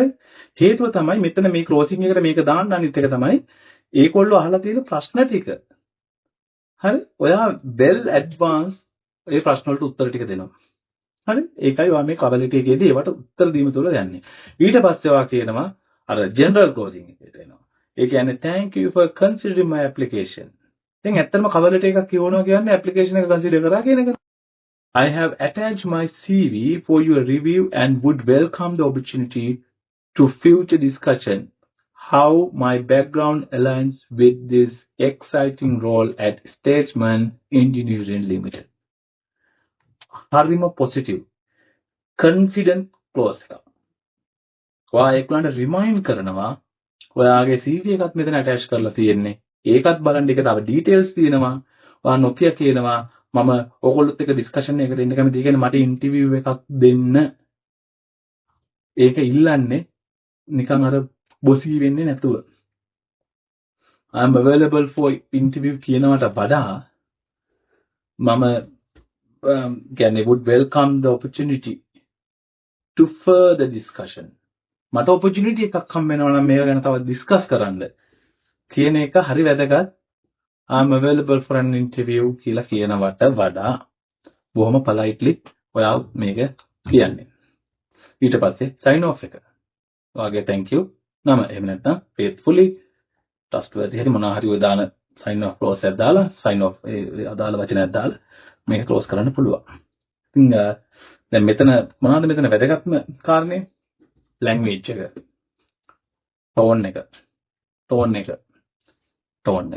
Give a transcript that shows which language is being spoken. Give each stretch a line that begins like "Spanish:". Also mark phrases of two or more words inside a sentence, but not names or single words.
Sinhala: හේතුව තමයි මෙතන මේ ක්ලෝසින් එකට මේක දාන්න අනිත් එක තමයි ඒකොල්ලෝ අහලා තියෙන ප්‍රශ්න ටික. හරි? ඔයා
English: well advance
Sinhala: ඒ ප්‍රශ්න වලට උත්තර ටික දෙනවා. හරි? ඒකයි ඔයා මේ
English: cover letter
Sinhala: එකේදී ඒවට උත්තර දීම තුල යන්නේ. ඊට පස්සේ ඔයා කියනවා අර
English: general closing
Sinhala: එකට එනවා. ඒ කියන්නේ
English: thank you for considering my application.
Sinhala: දැන් ඇත්තටම
English: cover letter
Sinhala: එකක් කියවනවා කියන්නේ application එක consider කරා කියන එක.
English: I have attached my CV for your review and would welcome the opportunity to future discussion how my background aligns with this exciting role at Statesman Engineering Limited. Harima positive, confident close එක.
Sinhala: ඔයා ඒගොල්ලන්ට රිමයින්ඩ් කරනවා ඔයාගේ CV එකත් මෙතන ඇටච් කරලා තියෙන්නේ. ඒකත් බලන්න ඒක තව ඩීටේල්ස් තියෙනවා. ඔයා නොකිය කියනවා මම ඕගොල්ලොත් එක්ක ඩිස්කෂන් එකකට එන්න කැමතියි. කියන්නේ මට ඉන්ටර්විව් එකක් දෙන්න. ඒක ඉල්ලන්නේ නිකන් අර බොසී වෙන්නේ නැතුව.
English: I am available for interview
Sinhala: කියනවට වඩා මම කියන්නේ
English: would welcome the opportunity to further discussion.
Sinhala: මට opportunity එකක් හම් වෙනවා නම් මේක ගැන තව ඩිස්කස් කරන්න කියන එක හරි වැදගත්.
English: I'm available for an interview
Sinhala: කියලා කියනවට වඩා බොහොම politely ඔයා මේක කියන්නේ. ඊට පස්සේ
English: sign off
Sinhala: එක. ඔයාගේ
English: thank you
Sinhala: නම එහෙම නැත්නම්
English: faithfully trustworthy
Sinhala: හරි මොනවා හරි ඔය දාන
English: sign off clause
Sinhala: එකක් දාලා
English: sign off
Sinhala: ඒ අදාළ වචනයක් දාලා මේක close කරන්න පුළුවන්. ඉතින් දැන් මෙතන මොනවද මෙතන වැදගත්ම කාරණේ? language එක. tone එක.